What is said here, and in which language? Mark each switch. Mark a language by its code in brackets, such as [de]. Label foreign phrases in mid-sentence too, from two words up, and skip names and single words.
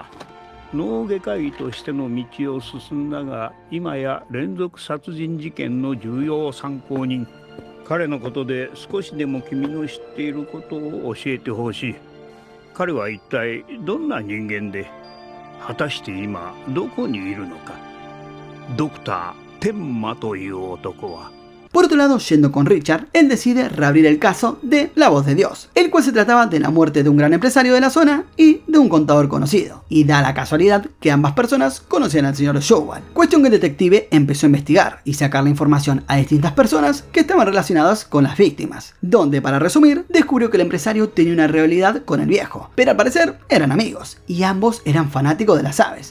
[ja] 脳外科医としての道を進んだが、今や連続殺人事件の重要参考人。彼のことで少しでも君の知っていることを教えてほしい。彼は一体どんな人間で、果たして今どこにいるのか。ドクター Tenmaという男は [es] Por otro lado, yendo con Richard, él decide reabrir el caso de La Voz de Dios, el cual se trataba de la muerte de un gran empresario de la zona y de un contador conocido. Y da la casualidad que ambas personas conocían al señor Jewel. Cuestión que el detective empezó a investigar y sacar la información a distintas personas que estaban relacionadas con las víctimas, donde, para resumir, descubrió que el empresario tenía una rivalidad con el viejo, pero al parecer eran amigos, y ambos eran fanáticos de las aves.